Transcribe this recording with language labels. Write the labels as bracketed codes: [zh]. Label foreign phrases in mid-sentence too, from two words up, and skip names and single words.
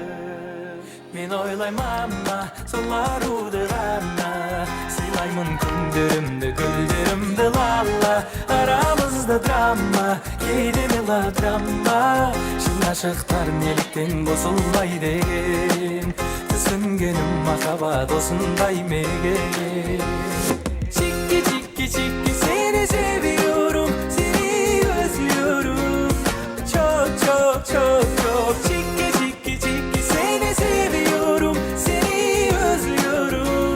[kk] Мен ойлаймамма, сол аруды ғана, сыйлаймын күндерімді, гүлдерімді лала. Арамызда драма, кейде мелодрама, шын ғашықтар неліктен қосылмай деген, түсінгенім махаббат осындай мекен. [tr] Çiki seni seviyorum, seni özlüyorum. Çok çiki seni seviyorum, seni özlüyorum.